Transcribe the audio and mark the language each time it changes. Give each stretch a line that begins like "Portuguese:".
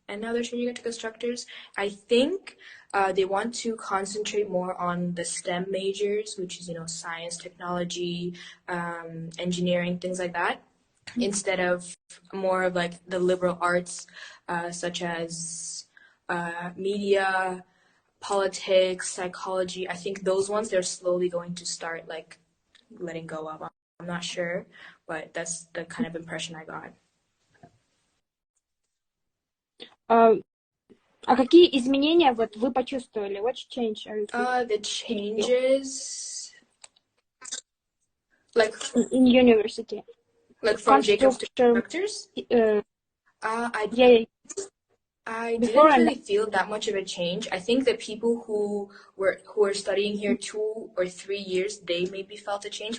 English: And now they're changing it to constructors. I think they want to concentrate more on the STEM majors, which is, science, technology, engineering, things like that, instead of more of like the liberal arts, such as media, politics, psychology. I think those ones they're slowly going to start like letting go of. I'm not sure, but that's the kind of impression I got.
Russian: А какие изменения вот вы почувствовали?
English: What change are you feeling? The changes, like in university, like from Jacobs to Constructors. I didn't really feel that much of a change. I think that people who are studying here 2 or 3 years, they maybe felt a change.